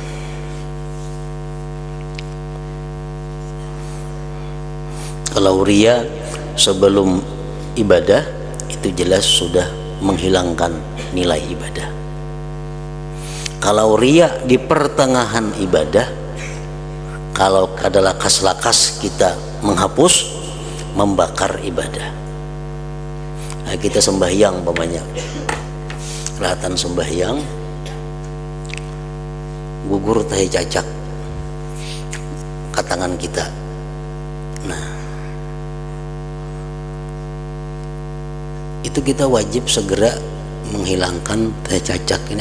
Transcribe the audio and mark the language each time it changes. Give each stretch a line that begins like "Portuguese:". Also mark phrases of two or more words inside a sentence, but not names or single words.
Indonesian: Kalau ria sebelum ibadah itu jelas sudah menghilangkan nilai ibadah. Kalau ria di pertengahan ibadah, kalau ada lakas-lakas kita menghapus, membakar ibadah.
Banjar: Nah, kita sembahyang umpamanya, kelihatan sembahyang, gugur tahi cacak ke tangan kita. Nah, itu kita wajib segera menghilangkan tahi cacak ini.